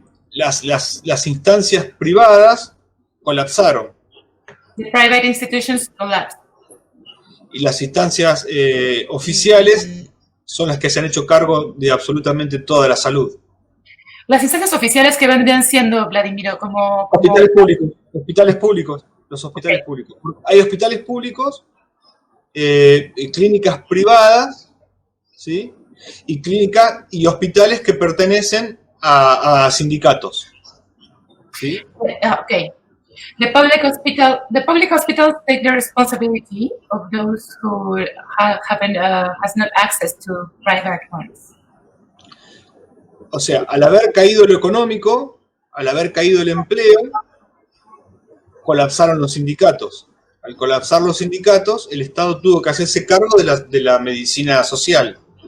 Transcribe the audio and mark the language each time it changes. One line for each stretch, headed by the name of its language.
Spanish: Las instancias privadas colapsaron.
English: The private institutions collapsed.
Spanish: Y las instancias oficiales son las que se han hecho cargo de absolutamente toda la salud. Las instancias oficiales que vendrían siendo, Vladimiro, como Hospitales públicos, los hospitales públicos. Hay hospitales públicos, clínicas privadas, ¿sí? Y hospitales que pertenecen a sindicatos, ¿sí?
English: Okay. The public hospitals take the responsibility of those who has not access to private ones.
Spanish: O sea, al haber caído lo económico, al haber caído el empleo, colapsaron los sindicatos. Al colapsar los sindicatos, el Estado tuvo que hacerse cargo de la medicina social.